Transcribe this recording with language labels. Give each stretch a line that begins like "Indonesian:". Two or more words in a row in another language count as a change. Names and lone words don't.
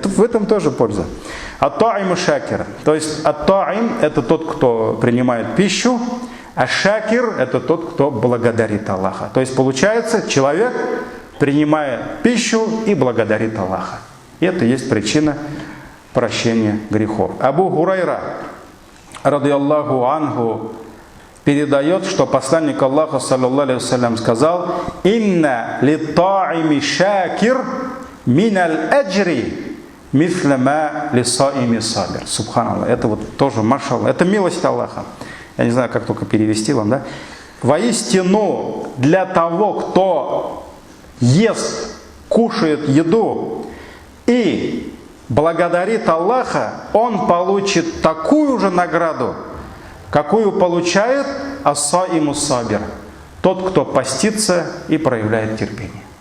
Russian: В этом тоже польза.
Arabic: الطاعم الشاكر.
Russian: То есть ат-та'им — это тот, кто принимает пищу, а шакир — это тот, кто благодарит Аллаха. То есть получается, человек принимает пищу и благодарит Аллаха. И это есть причина прощения грехов. Абу Хурайра,
Arabic: رضي الله عنه,
Russian: передает, что посланник Аллаха,
Arabic: صلى الله عليه وسلم,
Russian: сказал:
Arabic: «إن للطاعم الشاكر من الأجر مثل ما للصائم الصابر».
Russian: Субханаллах. Это вот тоже, машаллах, это милость Аллаха. Я не знаю, как только перевести вам, да? Воистину, для того, кто ест, кушает еду и благодарит Аллаха, он получит такую же награду, какую получает
Arabic: الصائم الصابر,
Russian: тот, кто постится и проявляет терпение.